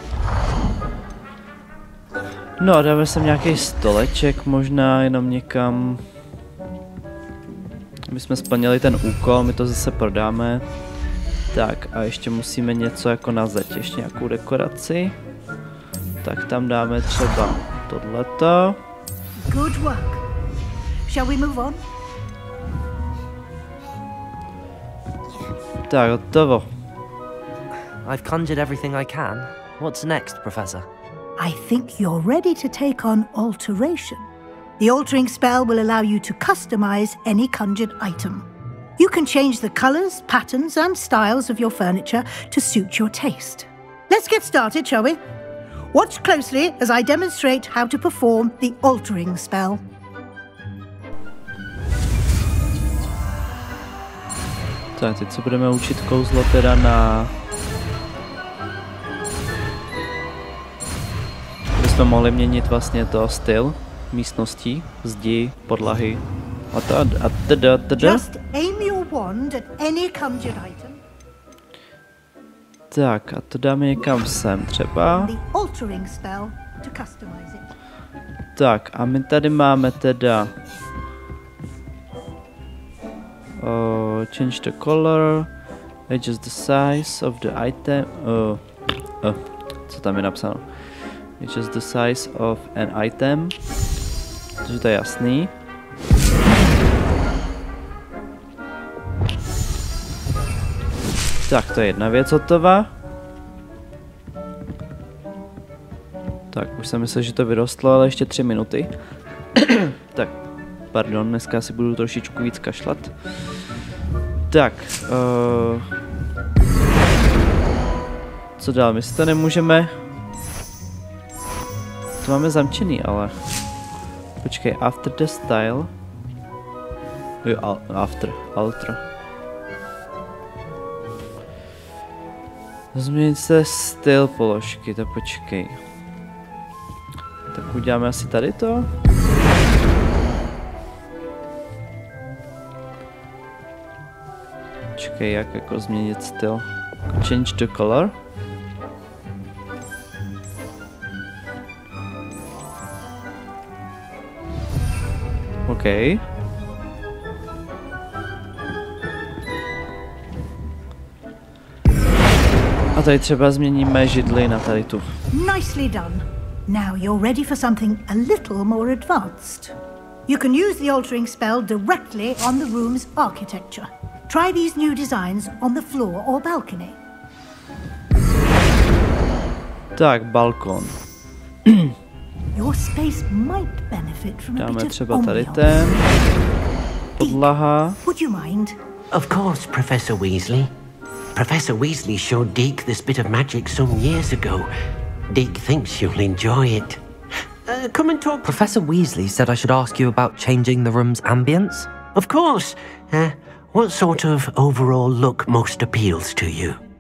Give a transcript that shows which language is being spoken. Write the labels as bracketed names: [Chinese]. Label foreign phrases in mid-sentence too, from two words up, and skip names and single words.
[Czech] No a dáme sem nějaký stoleček, možná jenom někam. My jsme splnili ten úkol, my to zase prodáme. Tak a ještě musíme něco jako na zeď, ještě nějakou dekoraci. Tak tam dáme třeba tohleto. [English] Good work. Shall we move on? [Czech] Tak, hotovo. [English] I've conjured everything I can. What's next, Professor? I think you're ready to take on alteration. The altering spell will allow you to customize any conjured item. You can change the colors, patterns, and styles of your furniture to suit your taste. Let's get started, shall we? Watch closely as I demonstrate how to perform the altering spell. [Czech] Tak, teď se budeme učit kouzlo teda na... Bychom mohli měnit vlastně to styl místností, zdi, podlahy a teda. [English] Just aim your wand at any conjured item. [Czech] Tak, a to dáme někam sem třeba. [English] The altering spell to customize it. [Czech] Tak, a my tady máme teda... [English] change the color, adjust the size of the item, [Czech] co tam je napsáno? [English] Adjust the size of an item, [Czech] takže to je jasný. Tak, to je jedna věc hotová. Tak, už jsem myslel, že to vyrostlo, ale ještě 3 minuty. Tak, pardon, dneska si budu trošičku víc kašlat. Tak, co dál? My si to nemůžeme... To máme zamčený, ale... Počkej, [English] after the style... [Czech] Jo, alter. Změnit se styl položky, tak počkej. Tak uděláme asi tady to. Počkej, jak jako změnit styl. [English] Change the color. OK. [Czech] A tady třeba změníme židli na tady tu. [English] Nicely done. Now you're ready for something a little more advanced. You can use the altering spell directly on the room's architecture. Try these new designs on the floor or balcony. [Czech] Tak, balkon. [English] Your space might benefit from a [Czech] Dáme [English] bit of [Czech] třeba tady [English] ambiance. [Czech] ten. Podlaha. [English] Would you mind? Of course, Professor Weasley. Professor Weasley showed Deke this bit of magic some years ago. Deke thinks you'll enjoy it. Come and talk. Professor Weasley said I should ask you about changing the room's ambience. Of course. What sort of overall look most appeals to you?